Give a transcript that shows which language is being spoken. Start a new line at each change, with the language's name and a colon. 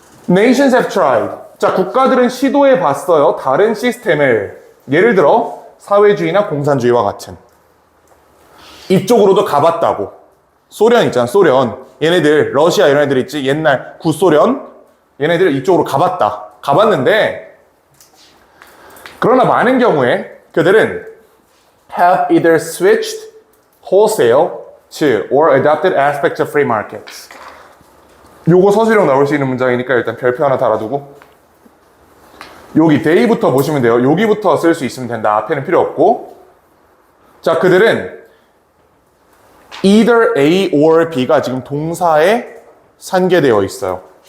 English: Nations have tried.
Korean: 자, 국가들은 시도해 봤어요. 다른 시스템을. 예를 들어 사회주의나 공산주의와 같은. 이쪽으로도 가봤다고. 소련 있잖아, 소련. 얘네들, 러시아 이런 애들 있지. 옛날 구소련. 얘네들 이쪽으로 가봤는데 그러나 많은 경우에 그들은
English: have either switched wholesale to or adopted aspects of free markets.
Korean: 요거 서술형 나올 수 있는 문장이니까 일단 별표 하나 달아두고 여기 day부터 보시면 돼요. 여기부터 쓸 수 있으면 된다. 앞에는 필요 없고. 자, 그들은 either A or B가 지금 동사에 산계되어 있어요.